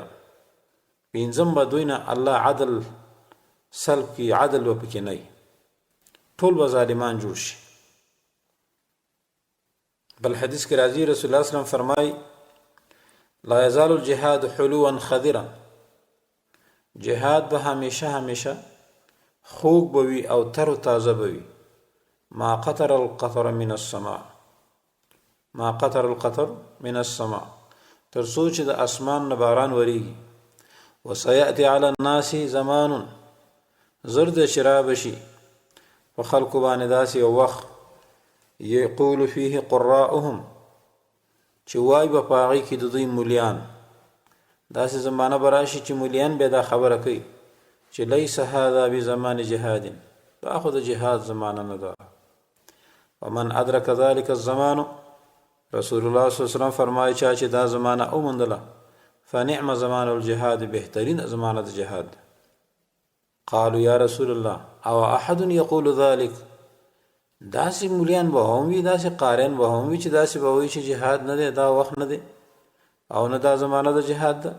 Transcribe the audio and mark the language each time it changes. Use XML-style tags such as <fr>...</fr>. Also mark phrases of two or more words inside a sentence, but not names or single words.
<ps>پنځم به دوی نه الله عدل سلب کړي، عدل به پکې نه وي، ټول به ظالمان جوړ شي. بل حدیث کې راځي</ps> <ar>رسول الله صلی الله علیه وسلم</ar> <ps>فرمایي</ps> <ar>لا یزال الجهاد حلوا خضرا،</ar> <ps>جهاد به همیشه خوږ به وي او تر تازه به وي.</ps> <ar>ما قطر القطر من السماء، ما قطر القطر من السماء،</ar> <ps>تر څو چې د اسمان نه باران وریږي.</ps> <ar>وسيأتي على الناس زمان،</ar> <ps>زرد شراب شي په خلکو باندې داسې یو وخت</ps> <ar>یقول فيه قراؤهم،</ar> <ps>چې وای به په هغې کې د دوی مولیان. داسې زمانه به راشي چې مولیان بیا دا خبره کوي چې</ps> <ar>لیس هذا بزمان جهاد،</ar> <ps>دا خو د جهاد زمانه نه ده.</ps> <ar>ومن ادرک ذلك الزمان، رسول الله صلی الله علیه وسلم</ar> <ps>فرمایي چې دا زمانه اومندله</ps> <ar>فنعم زمان الجهاد،</ar> <ps>بهترین زمانه د جهاد.</ps> <ar>قالوا یا رسول الله او احد یقول ذلك،</ar> <ps>داسې مولیان به هم وي، داسې قاریان به هم وي چې داسې به وایي چې جهاد نه دی، دا وخت نه دی او نه دا زمانه د جهاد ده.</ps>